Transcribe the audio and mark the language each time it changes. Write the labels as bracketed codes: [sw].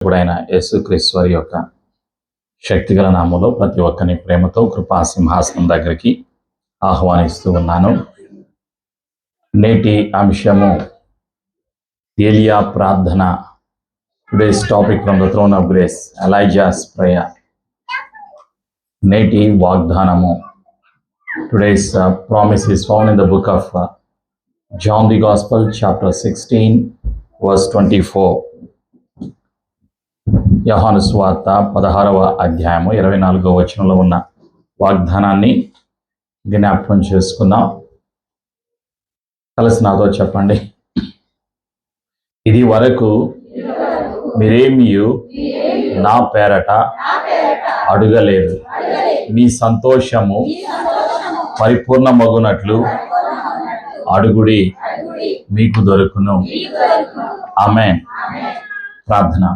[te] ఇప్పుడైన యేసుక్రీస్తు వారి యొక్క శక్తిగల నామంలో ప్రతి ఒక్కరిని ప్రేమతో కృపా సింహాసనం దగ్గరికి ఆహ్వానిస్తూ ఉన్నాను. నేటి అంశము ఏలియా ప్రార్థన. [en] Today's topic from the throne of grace, Elijah's prayer. [te] నేటి వాగ్దానము. [en] Today's promise is found in the book of John the Gospel, chapter 16, verse 24. [te] యోహాను సువార్త 16వ అధ్యాయము 24వ వచనంలో ఉన్న వాగ్దానాన్ని జ్ఞాపకం చేసుకుందాం. కలిసి నాతో చెప్పండి. ఇది వరకు మీరేమియు నా పేరట అడగలేదు, మీ సంతోషము పరిపూర్ణమగునట్లు అడుగుడి, మీకు దొరుకును. ఆమేన్. ప్రార్థన.